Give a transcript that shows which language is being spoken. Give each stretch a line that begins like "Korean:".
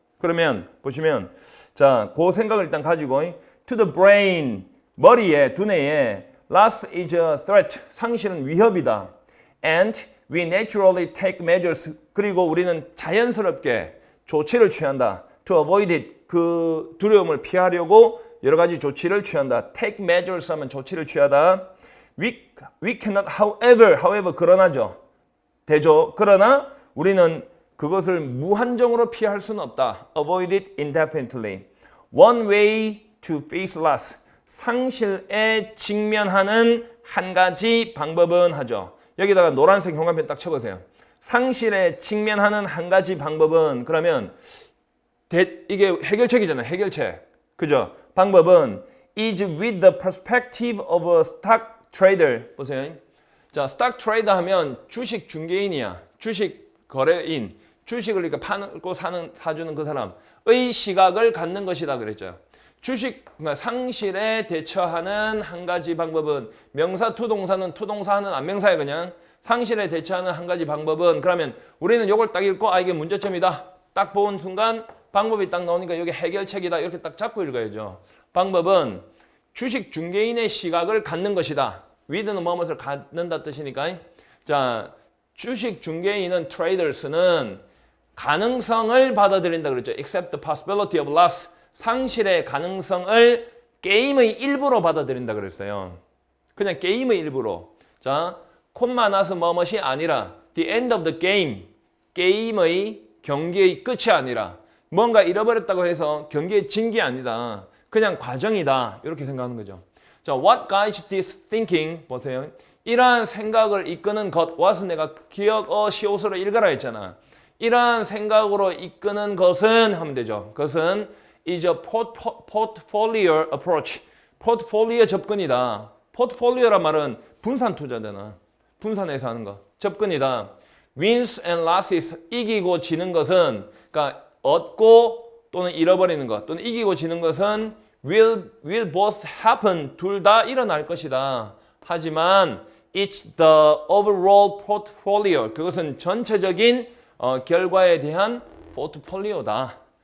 Korean: 그러면 보시면 자, 그 생각을 일단 가지고
English: to the brain
Korean: 머리에 두뇌에
English: loss is a threat
Korean: 상실은 위협이다.
English: And we naturally take measures
Korean: 그리고 우리는 자연스럽게 조치를 취한다.
English: To avoid it
Korean: 그 두려움을 피하려고 여러 가지 조치를 취한다. Take measures 하면 조치를 취하다.
English: We cannot however
Korean: 그러나죠. 되죠. 그러나 우리는 그것을 무한정으로 피할 수는 없다.
English: Avoid it indefinitely. One way to face loss.
Korean: 상실에 직면하는 한 가지 방법은 하죠. 여기다가 노란색 형광펜 딱 쳐보세요. 상실에 직면하는 한 가지 방법은 그러면 이게 해결책이잖아요. 해결책. 그죠? 방법은
English: is with the perspective of a stock trader.
Korean: 보세요. 자, 스탁 트레이더 하면 주식 중개인이야. 주식 거래인. 주식을 이렇게 팔고 사주는 그 사람의 시각을 갖는 것이다 그랬죠. 주식 상실에 대처하는 한 가지 방법은 명사 투동사는 투동사는 안명사야 그냥. 상실에 대처하는 한 가지 방법은 그러면 우리는 이걸 딱 읽고 아 이게 문제점이다. 딱 본 순간 방법이 딱 나오니까 여기 해결책이다. 이렇게 딱 잡고 읽어야죠. 방법은 주식 중개인의 시각을 갖는 것이다. with는 뭐뭇을 갖는다 뜻이니까. 자, 주식 중개인은 traders는 가능성을 받아들인다 그랬죠.
English: accept the possibility of loss.
Korean: 상실의 가능성을 게임의 일부로 받아들인다 그랬어요. 그냥 게임의 일부로. 자, 콤마 나서 뭐뭇이 아니라
English: the end of the game.
Korean: 게임의 경기의 끝이 아니라 뭔가 잃어버렸다고 해서 경기의 진 게 아니다. 그냥 과정이다. 이렇게 생각하는 거죠.
English: 자, what guides this thinking?
Korean: 보세요. 이러한 생각을 이끄는 것. what은 내가 기억어 시옷으로 읽어라 했잖아. 이러한 생각으로 이끄는 것은 하면 되죠. 그것은
English: is a portfolio approach.
Korean: 포트폴리오 접근이다. 포트폴리오란 말은 분산 투자잖아. 분산해서 하는 거. 접근이다.
English: wins and losses.
Korean: 이기고 지는 것은 그러니까 얻고 또는 잃어버리는 것 또는 이기고 지는 것은
English: will both happen.
Korean: 둘 다 일어날 것이다. 하지만
English: it's the overall portfolio.
Korean: 그것은 전체적인 결과에 대한 포트폴리오다.